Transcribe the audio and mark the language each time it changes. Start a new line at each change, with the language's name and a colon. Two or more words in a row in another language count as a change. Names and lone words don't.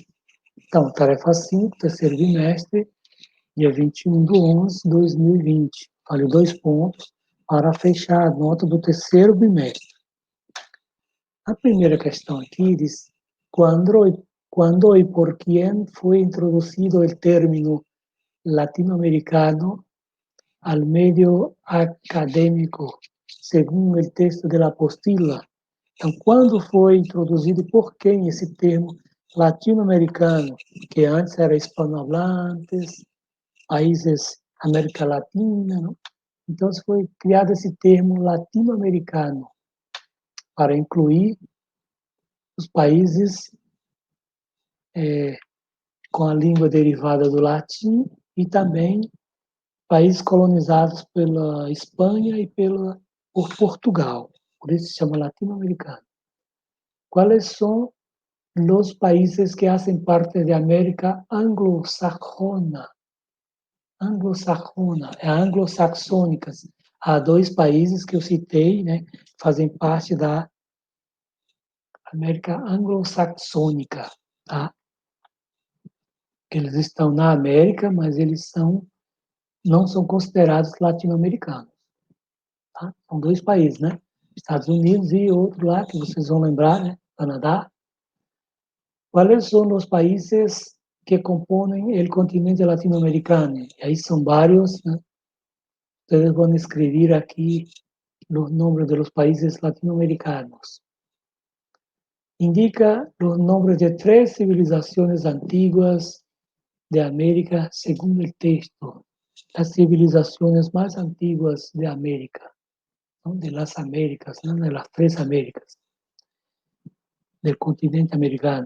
Portuguese: Então, tarefa 5, terceiro bimestre, dia 21/11/2020. Vale 2 pontos para fechar a nota do terceiro bimestre. A primeira questão aqui diz: quando e
Spanish: por quién
Portuguese: foi introduzido o término latino-americano
Spanish: al medio
Portuguese: acadêmico, segundo o texto da apostila? Então, quando foi introduzido e por quem esse termo latino-americano, que antes era hispanohablantes, países América Latina, não? Então, foi criado esse termo latino-americano para incluir os países com a língua derivada do latim e também países colonizados pela Espanha e por Portugal. Por isso se chama latino-americano.
Spanish: ¿Cuáles son los países que hacen parte de América anglosajona?
Portuguese: Anglo-saxônicas. Há dois países que eu citei, né, fazem parte da América anglo-saxônica, tá? Eles estão na América, mas eles não são considerados latino-americanos, tá? São dois países, né? Estados Unidos e outro lá, que vocês vão lembrar, né? Canadá. Quais são os países que compõem o continente latino-americano? E aí são vários, né? Vocês vão escrever aqui os nomes dos países latino-americanos.
Spanish: Indica los nombres de 3 civilizaciones antiguas de América según el texto. Las civilizaciones más antiguas de América, ¿no? De las Américas, ¿no? De las 3 Américas, del continente americano.